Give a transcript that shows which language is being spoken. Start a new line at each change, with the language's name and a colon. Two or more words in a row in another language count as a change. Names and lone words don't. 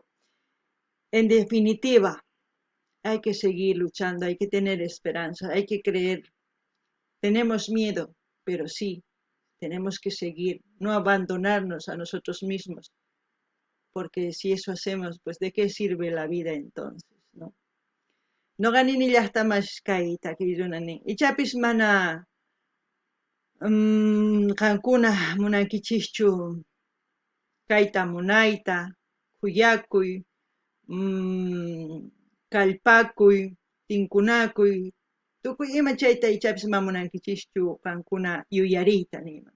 Spanish: En definitiva, hay que seguir luchando, hay que tener esperanza, hay que creer. Tenemos miedo, pero sí, tenemos que seguir, no abandonarnos a nosotros mismos, porque si eso hacemos, pues ¿de qué sirve la vida entonces, no?
Quechua: Noqa nini llaqtamanchis kay takiyrunanin ichapis mana qankuna munankichischu kayta munayta, kuyakuy, kallpakuy, tinkunakuy, tukuy ima chayta ichapis ma munankichischu qankuna yuyariyta nima.